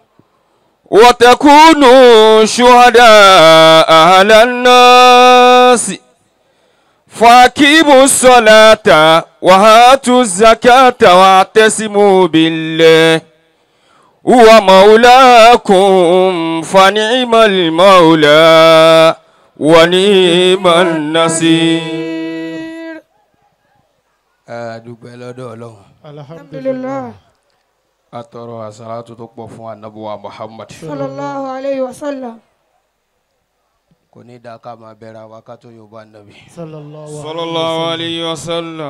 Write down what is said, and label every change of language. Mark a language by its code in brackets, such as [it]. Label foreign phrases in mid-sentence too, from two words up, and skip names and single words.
[ar] وتكونوا شهداء على الناس فأقيموا الصلاة وآتوا الزكاة واعتصموا بالله هو مولاكم فنعم المولى ونعم النصير. [yo] dúpẹ́ lọ́dọ̀ Ọlọ́run. Alhamdulillah. Atọrọ àsàlátù tó pọ̀ fún anabuwa Muhammad. [ar] صلى الله عليه وسلم. [yo] Kò ní dáa ká máa bẹ̀rẹ̀ àwa ká tó Yorùbá nàbì. [ar] صلى الله عليه وسلم.